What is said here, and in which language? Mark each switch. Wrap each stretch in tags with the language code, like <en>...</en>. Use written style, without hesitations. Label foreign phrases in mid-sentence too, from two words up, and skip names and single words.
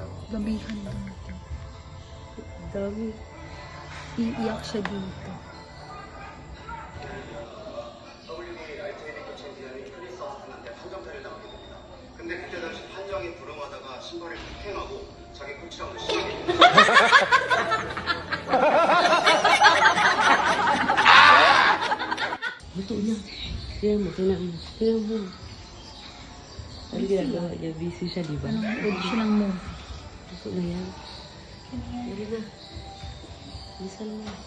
<tl>Damihan dito. Dami. Iiyak siya dito.</tl> <ko>근데 그때 당시 판정이 불응하다가 신발을 폭행하고 자기 코치랑도</ko> <tl>Luto na. Tingnan mo, tingnan mo. Tingnan mo. Ano ginagawa niya? Busy siya, di ba? Pwede siya ng movie. Luto na yan. Dali na. Bisan mo.</tl>